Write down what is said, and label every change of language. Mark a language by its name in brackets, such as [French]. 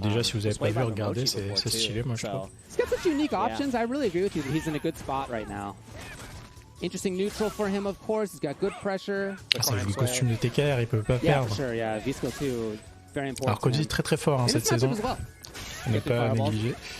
[French] déjà, si vous n'avez pas vu, regardez, c'est stylé, moi je trouve. [English] He's got such unique options. I really agree with you that he's in a good spot right now. Interesting neutral for him, of course. He's got good pressure. [French] Ça joue le costume de TKR, il peut pas perdre. [English] For sure, yeah. Visco too, very important. [French] Alors Cody est très fort cette saison. ne pas négliger.